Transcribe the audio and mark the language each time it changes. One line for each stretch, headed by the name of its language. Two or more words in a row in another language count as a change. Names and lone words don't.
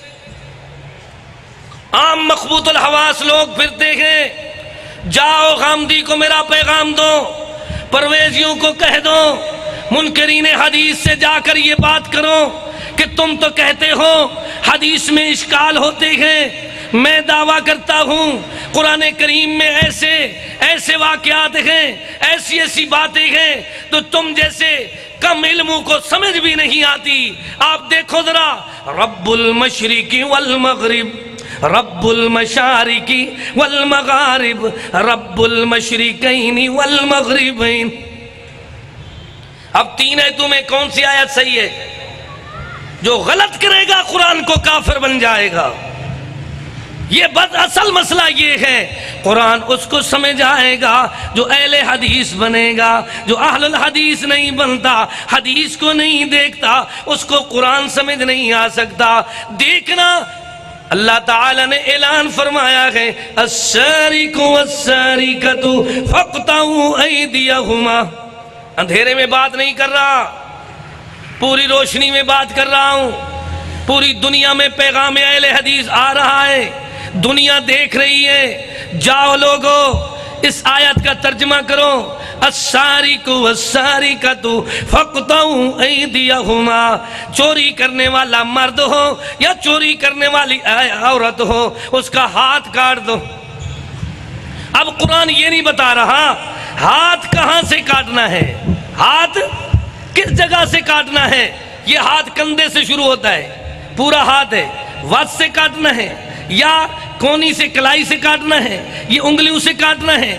Urdu: عام مخبوط الحواس لوگ پھرتے ہیں، جاؤ غامدی کو میرا پیغام دو، پرویزیوں کو کہہ دو، منکرین حدیث سے جا کر یہ بات کرو کہ تم تو کہتے ہو حدیث میں اشکال ہوتے ہیں. میں دعویٰ کرتا ہوں قرآن کریم میں ایسے ایسے واقعات ہیں، ایسی ایسی باتیں ہیں تو تم جیسے کم علموں کو سمجھ بھی نہیں آتی. آپ دیکھو ذرا,
Arabic: رب المشرق والمغرب، رب المشارق والمغارب، رب المشرقين والمغربين.
Urdu: اب تین آیتوں میں کون سی آیت صحیح ہے? جو غلط کرے گا قرآن کو کافر بن جائے گا. یہ بس اصل مسئلہ یہ ہے، قرآن اس کو سمجھ آئے گا جو اہل حدیث بنے گا. جو اہل الحدیث نہیں بنتا، حدیث کو نہیں دیکھتا، اس کو قرآن سمجھ نہیں آ سکتا. دیکھنا، اللہ تعالیٰ نے اعلان فرمایا ہے,
Arabic: السارق والسارقة فاقطعوا أيديهما.
Urdu: اندھیرے میں بات نہیں کر رہا، پوری روشنی میں بات کر رہا ہوں. پوری دنیا میں پیغام اہل حدیث آ رہا ہے، دنیا دیکھ رہی ہے. جاؤ لوگو، اس آیت کا ترجمہ کرو,
Arabic: السارق والسارقة فاقطعوا أيديهما.
Urdu: چوری کرنے والا مرد ہو یا چوری کرنے والی عورت ہو، اس کا ہاتھ کاٹ دو. اب قرآن یہ نہیں بتا رہا ہاتھ کہاں سے کاٹنا ہے، ہاتھ کس جگہ سے کاٹنا ہے. یہ ہاتھ کندھے سے شروع ہوتا ہے، پورا ہاتھ ہے، وت سے کاٹنا ہے یا کہنی سے کلائی سے کاٹنا ہے، یہ انگلیوں سے کاٹنا ہے.